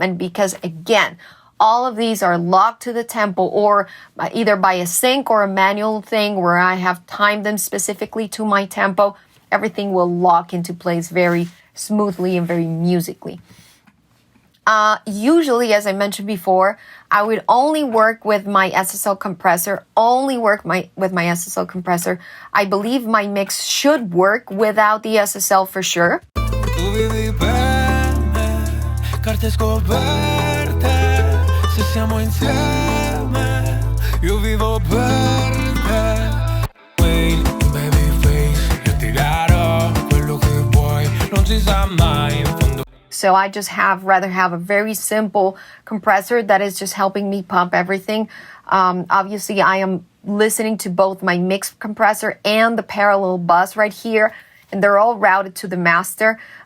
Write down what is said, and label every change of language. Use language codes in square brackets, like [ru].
[en] And because, again, all of these are locked to the tempo or either by a sync or a manual thing where I have timed them specifically to my tempo, everything will lock into place very smoothly and very musically. Usually, as I mentioned before, I would only work with my SSL compressor, with my SSL compressor. I believe my mix should work without the SSL for sure. [it] Tu vivi per me, carte scoperte, se siamo insieme, io vivo per te. Wayne, babyface, io ti darò quello che vuoi, non si sa mai in fondo. [en] So I just rather have a very simple compressor that is just helping me pump everything. Obviously, I am listening to both my mix compressor and the parallel bus right here, and they're all routed to the master.